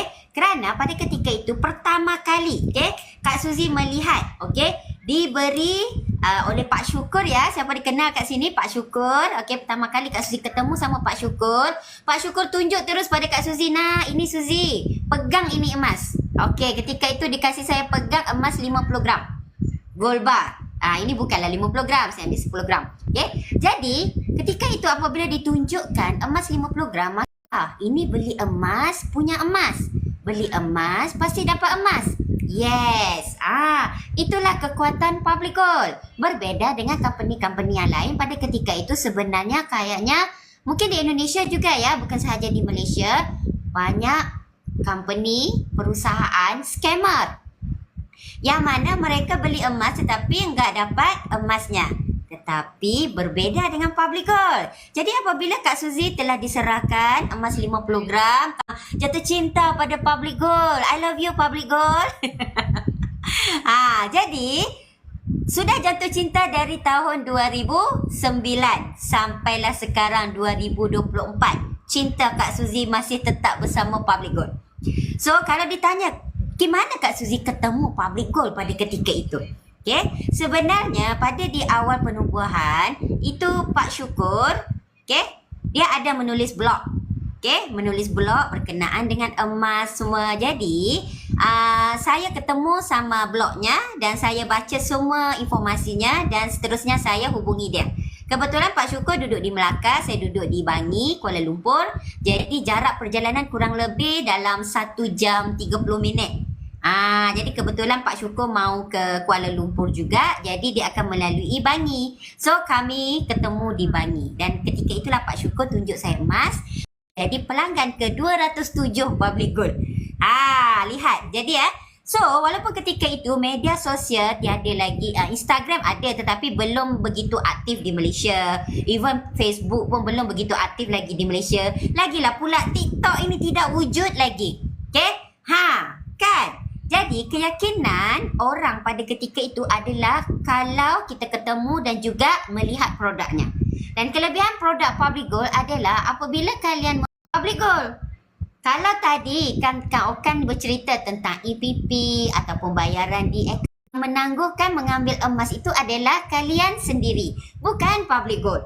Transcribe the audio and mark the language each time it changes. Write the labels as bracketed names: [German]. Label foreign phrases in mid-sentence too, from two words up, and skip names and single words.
[Malay] Kerana pada ketika itu pertama kali Kak Suzy melihat diberi oleh Pak Syukur ya. Siapa dikenal kat sini? Pak Syukur. Pertama kali Kak Suzy ketemu sama Pak Syukur. Pak Syukur tunjuk terus pada Kak Suzy. Nah, ini Suzy, pegang ini emas. Ketika itu dikasih saya pegang emas 50 gram. [English] Gold bar. [Malay] Ini bukanlah 50 gram, saya ambil 10 gram. Jadi, ketika itu apabila ditunjukkan emas 50 gram, Ini beli emas, punya emas. Beli emas, pasti dapat emas. [English] Yes. [Malay] Itulah kekuatan public gold. Berbeza dengan company-company yang lain pada ketika itu sebenarnya kayaknya mungkin di Indonesia juga ya, bukan sahaja di Malaysia, banyak company, perusahaan scammer. Yang mana mereka beli emas tetapi enggak dapat emasnya. Tetapi berbeza dengan public gold. Jadi apabila Kak Suzy telah diserahkan emas 50 gram, jatuh cinta pada public gold. [English] I love you public gold. [Malay] Jadi sudah jatuh cinta dari tahun 2009 sampailah sekarang 2024. Cinta Kak Suzy masih tetap bersama public gold. So kalau ditanya, gimana Kak Suzy ketemu public gold pada ketika itu? Okay. Sebenarnya pada di awal penubuhan itu Pak Syukur, okay, dia ada menulis blog. Okay, menulis blog berkenaan dengan emas semua. Jadi saya ketemu sama blognya dan saya baca semua informasinya dan seterusnya saya hubungi dia. Kebetulan Pak Syukur duduk di Melaka, saya duduk di Bangi, Kuala Lumpur. Jadi jarak perjalanan kurang lebih dalam 1 jam 30 minit. Jadi kebetulan Pak Syukur mau ke Kuala Lumpur juga, jadi dia akan melalui Bangi. So kami ketemu di Bangi dan ketika itulah Pak Syukur tunjuk saya emas. Jadi pelanggan ke 207 public gold. Lihat. Jadi so walaupun ketika itu media sosial tiada lagi, Instagram ada tetapi belum begitu aktif di Malaysia. Even Facebook pun belum begitu aktif lagi di Malaysia. Lagilah pula TikTok ini tidak wujud lagi. Okay? Kan? Jadi keyakinan orang pada ketika itu adalah kalau kita ketemu dan juga melihat produknya. Dan kelebihan produk public gold adalah apabila kalian public gold. Kalau tadi kan Kak Okan bercerita tentang EPP ataupun bayaran di akaun, menangguhkan mengambil emas itu adalah kalian sendiri, bukan public gold.